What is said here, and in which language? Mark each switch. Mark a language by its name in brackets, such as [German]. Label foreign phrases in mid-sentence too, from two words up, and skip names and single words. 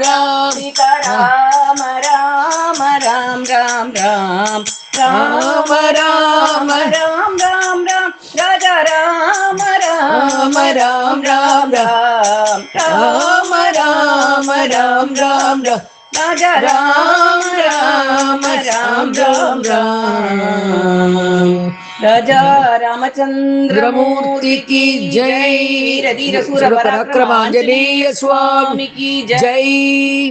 [Hindi] ராம் ராம ராம ராம் ராம் ராம் ராம ராம ராம் ராம் ராம் ராஜா ராம ராம ராம் ராம் ராம் ராம ராம ராம் ராம் ராம் ராஜா ராम राम राम राम राम राजा रामचंद्र मूर्ति की जय। वीर धीर सूर पराक्रम आंजनेय स्वामी की जय।